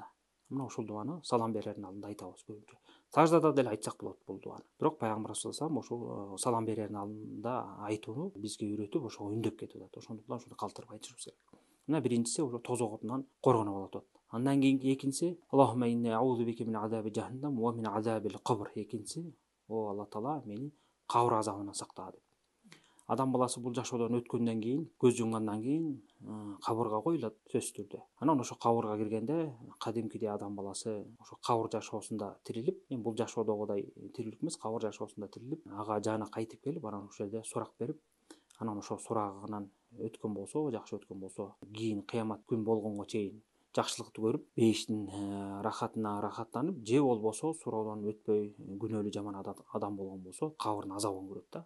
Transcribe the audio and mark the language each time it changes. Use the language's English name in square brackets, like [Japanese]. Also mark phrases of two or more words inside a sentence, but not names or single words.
[Kyrgyz] Мына ушул дуаны салам берердин алдында айтабыз көбүнчө. Саждада деле айтсак болот бул дуаны. Бирок пайгамбар [Arabic] صلى الله عليه وسلم [Kyrgyz] ошол салам берердин алдында айтууну бизге үйрөтүп, ошого үндөп кетип атат. Ошондуктан ушуну калтырбай айтышыбыз керек. Мына биринчиси ошо тозок отунан коргонуп алат атат. Андан кийинки экинчиси [Arabic] اللهم إني أعوذ بك من عذاب جهنم ومن عذاب القبر. [Kyrgyz] Экинчиси о Алла таала, мени кабыр азабынан сакта деп. Адам баласы бул жашоодон өткөндөн кийин, көз жумгандан кийин кабырга коюлат сөзсүз түрдө. Анан ошо кабырга киргенде кадимкидей адам баласы ошо кабыр жашоосунда тирилип, бул жашоодогудай тирилик эмес, кабыр жашоосунда тирилип, ага жаны кайтып келип, анан ошол жерде сурак берип, анан ошол сурагынан өткөн болсо, жакшы өткөн болсо, кийин кыямат күн болгонго чейин жакшылыкты көрүп, бейиштин рахатына рахаттанып, же болбосо суроодон өтпөй күнөөлүү жаман адам болгон болсо, кабырдын азабын көрөт да.